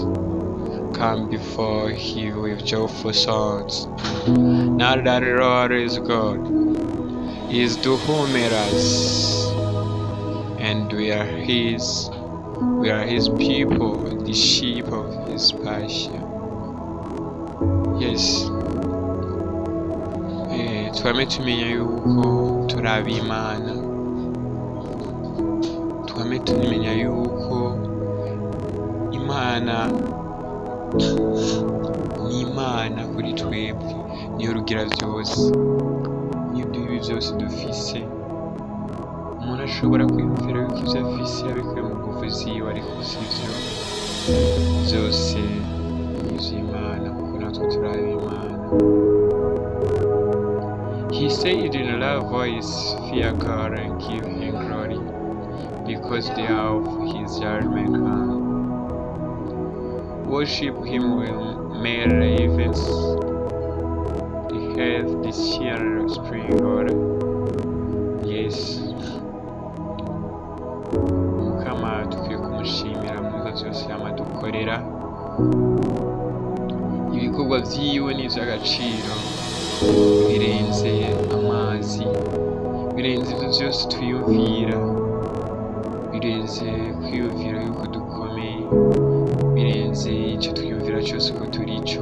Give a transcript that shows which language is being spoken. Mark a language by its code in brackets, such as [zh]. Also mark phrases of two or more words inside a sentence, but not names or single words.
[en] Come before Him with joyful songs. Now that the Lord is God, He is to whom made us, and we are His. We are His people, the sheep of His pasture. Yes. [rn] Twame tumenya yuko turi Imana. Twame tumenya yuko Imana ni Imana kuri twebwe, niyo rugira byose. N'ibyo ibi byose dufise, umuntu ashobora kwiyumvira yuko ibyo afise yabikuye mu buvuzi yiwe, ariko sivyo. Byose ni ivy'Imana, kuko natwe turi Imana. [en] He said in a loud voice, "Fear God and give Him glory, because they are of His judgment come. Worship Him with merry ravens, the health, the cheer of spring water." Yes. [rn] Mukama tukwiye kumushimira mu bibazo byose yamadukorera. Ibikorwa vyiwe ni ivy'agaciro, birenze amazi, birenze ivyo vyose twiyumvira, birenze kwiyumvira yuko dukomeye, birenze icyo twiyumvira cyose ko turi cyo.